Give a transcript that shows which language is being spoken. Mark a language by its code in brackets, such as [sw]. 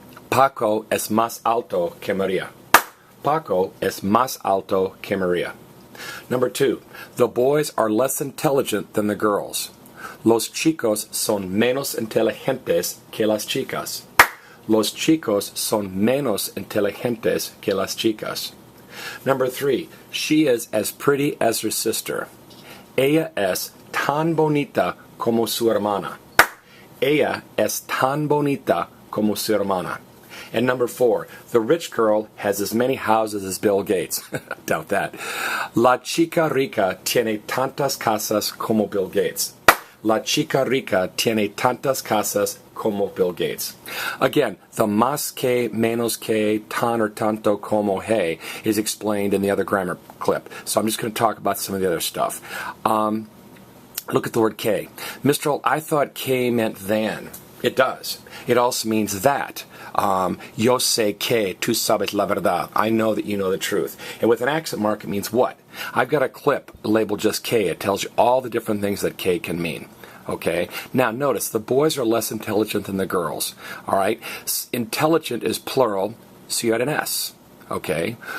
[es] Paco es más alto que María. Paco es más alto que María. [en] Number 2, the boys are less intelligent than the girls. [es] Los chicos son menos inteligentes que las chicas. Los chicos son menos inteligentes que las chicas. [en] Number 3, she is as pretty as her sister. [es] Ella es tan bonita como su hermana. Ella es tan bonita como su hermana. [en] And number 4, the rich girl has as many houses as Bill Gates. Doubt that. [es] La chica rica tiene tantas casas como Bill Gates. La chica rica tiene tantas casas como Bill Gates. [en] Again, the más que, menos que, tan or tanto, como, hey is explained in the other grammar clip. So I'm just going to talk about some of the other stuff. Look at the word que. Mr. Holt, I thought que meant than. It does. It also means that. [es] Yo sé que tú sabes la verdad. [en] I know that you know the truth. And with an accent mark, it means what? I've got a clip labeled just que. It tells you all the different things that que can mean. Okay? Now, notice, the boys are less intelligent than the girls. All right? Intelligent is plural, so you add an S. Okay?